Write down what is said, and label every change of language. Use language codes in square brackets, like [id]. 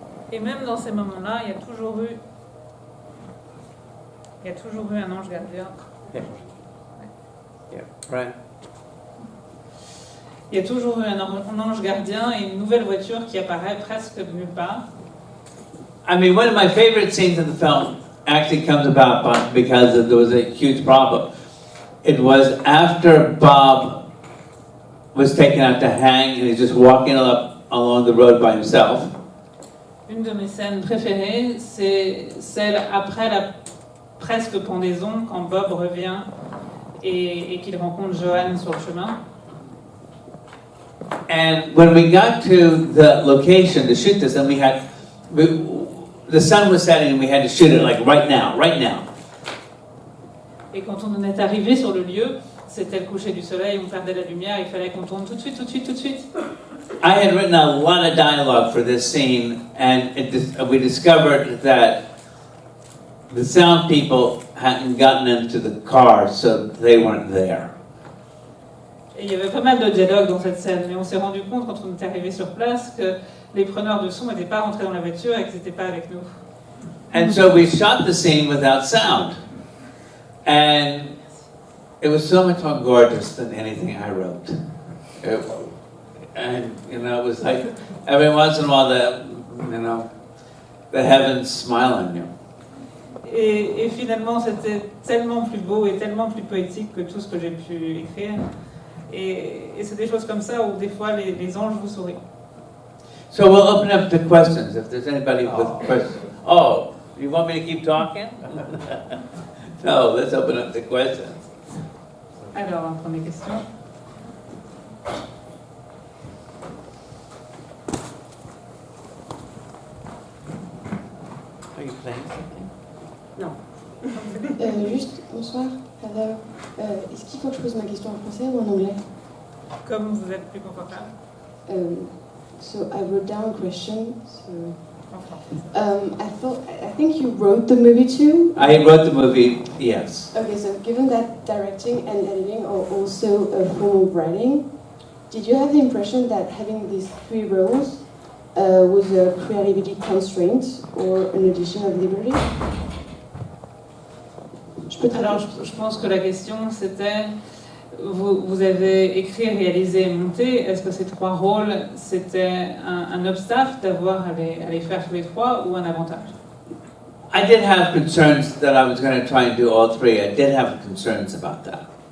[fr] Et même dans ces moments-là, il y a toujours eu un ange gardien. [en] Yeah, right. [fr] Il y a toujours eu un ange gardien et une nouvelle voiture qui apparaît presque de nulle part. [en] I mean, one of my favorite scenes in the film actually comes about because there was a huge problem. It was after Bob was taken out to hang and he's just walking up along the road by himself. [fr] Une de mes scènes préférées, c'est celle après la presque pendaison, quand Bob revient et qu'il rencontre Joanne sur le chemin. [en] And when we got to the location to shoot this, and the sun was setting and we had to shoot it like right now. [fr] Et quand on est arrivé sur le lieu, c'était le coucher du soleil, on perdait la lumière, il fallait qu'on tourne tout de suite. [en] I had written a lot of dialogue for this scene, and we discovered that the sound people hadn't gotten into the car, so they weren't there. [fr] Et il y avait pas mal de dialogues dans cette scène, mais on s'est rendu compte quand on était arrivé sur place que les preneurs de son n'étaient pas rentrés dans la voiture et qu'ils n'étaient pas avec nous. [en] And so we shot the scene without sound. And it was so much more gorgeous than anything I wrote. And, it was like, every once in a while, the heavens smile on you. [fr] Et finalement, c'était tellement plus beau et tellement plus poétique que tout ce que j'ai pu écrire. Et c'est des choses comme ça où des fois les anges vous sourient. [en] So we'll open up to questions if there's anybody with questions. Oh, you want me to keep talking? No, let's open up to questions. [fr] Alors, première question. [en] Are you playing something? [fr] Non. Juste, bonsoir. Hello. Est-ce qu'il faut que je pose ma question en français ou en anglais? Comme vous êtes plus confortable. [en] So I wrote down a question. So [fr] En français. [en] I think you wrote the movie too. I wrote the movie, yes. Okay, so given that directing and editing are also a form of writing, did you have the impression that having these 3 roles was a creativity constraint or an addition of liberty? [fr] Alors, je pense que la question c'était, vous avez écrit, réalisé et monté, est-ce que ces 3 rôles, c'était un obstacle d'avoir à les faire tous les 3 ou un avantage? [en] I did have concerns that I was going to try and do all 3. I did have concerns about that.